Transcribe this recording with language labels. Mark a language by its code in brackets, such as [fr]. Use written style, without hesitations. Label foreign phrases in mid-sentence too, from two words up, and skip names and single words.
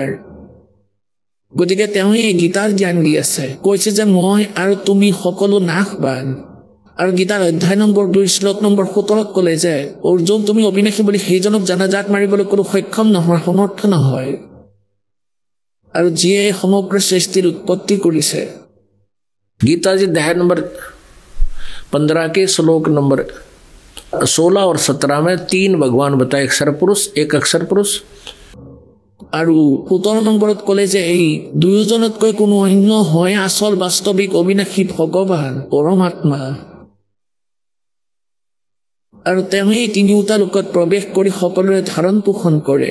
[as] গতিকে তেওঁ এই গীতাৰ জ্ঞান দি আছে, কৈছে যে মই আৰু তুমি সকলো নাশবান, আৰু গীতাৰ অধ্যায় নম্বৰ 2 শ্লোক নম্বৰ 17 ক'লে যে অৰ্জুন তুমি অবিনাশী বুলি সেইজনক জানা যাক মাৰিবলৈ কোনো সক্ষম নহয় সমৰ্থ নহয় আৰু যিয়ে সমগ্ৰ সৃষ্টিৰ উৎপত্তি কৰিছে। [hi] गीता जी अध्याय नंबर 15 के श्लोक नंबर 16 और 17 में 3 भगवान बताए, एक सरपुरुष एक अक्षर पुरुष [as] আৰু 17 নম্বৰত ক'লে যে এই দুয়োজনতকৈ কোনো অন্য হয় আচল বাস্তৱিক অবিনাশী ভগৱান পৰমাত্মা আৰু তেওঁ এই তিনিওটা লোকত প্ৰৱেশ কৰি সকলোৰে ধাৰণ পোষণ কৰে।